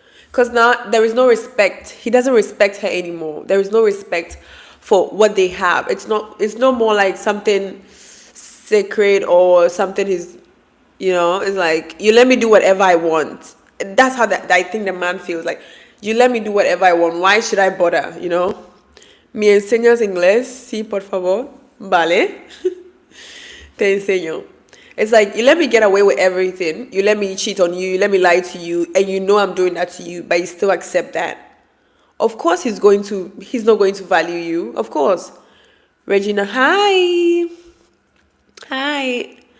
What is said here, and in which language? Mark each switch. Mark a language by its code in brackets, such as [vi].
[en] Because now there is no respect. He doesn't respect her anymore. There is no respect for what they have. It's no more like something sacred or something is, it's like, you let me do whatever I want. That's how I think the man feels like, you let me do whatever I want. Why should I bother, [es] Me enseñas inglés? Sí, por favor. Vale. Te enseño. [en] It's like, you let me get away with everything. You let me cheat on you. You let me lie to you. And you know I'm doing that to you, but you still accept that. Of course he's not going to value you. Of course. Regina, hi. Hi.